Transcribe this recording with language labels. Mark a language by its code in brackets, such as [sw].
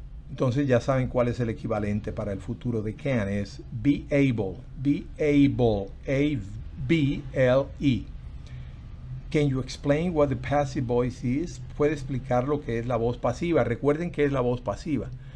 [es] Entonces ya saben cuál es el equivalente para el futuro de can, es be able, A-B-L-E. [en] Can you explain what the passive voice is? [es] ¿Puede explicar lo que es la voz pasiva? Recuerden qué es la voz pasiva.